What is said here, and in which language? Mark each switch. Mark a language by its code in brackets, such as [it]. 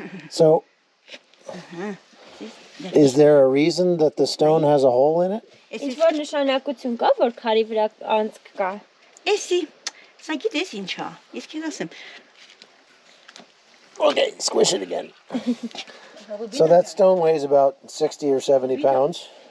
[en] So is there a reason that the stone has a hole in it? [hy] Ինչ որ նշանակություն կա, որ քարի վրա անցք կա։ Էսի, սա գիտես ինչա, ես քեզ ասեմ։ [en] Okay, squish it again. So that stone weighs about 60 or 70 pounds.